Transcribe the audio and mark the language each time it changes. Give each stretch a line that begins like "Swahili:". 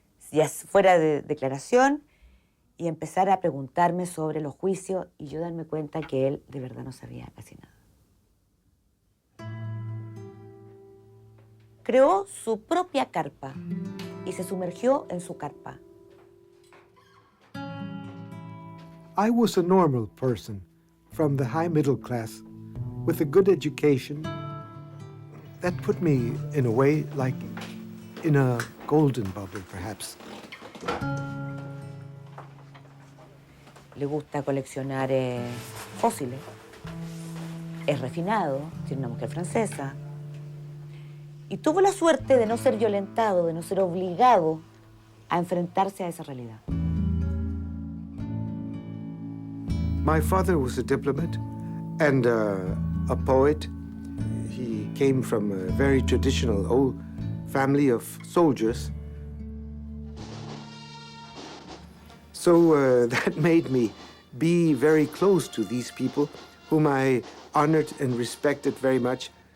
Spanish: Ya fuera de declaración y empezar a preguntarme sobre los juicios y yo darme cuenta que él de verdad no sabía casi nada. Creó su propia carpa y se sumergió en su carpa.
English: I was a normal person from the high middle class with a good education that put me in a way like in a golden bubble, perhaps.
Spanish: Le gusta coleccionar fósiles. Es refinado, tiene una mujer francesa. Y tuvo la suerte de no ser violentado, de no ser obligado a enfrentarse a esa realidad.
English: My father was a diplomat and a poet. He came from a very traditional old family of soldiers. So that made me be very close to these people whom I honored and respected very much.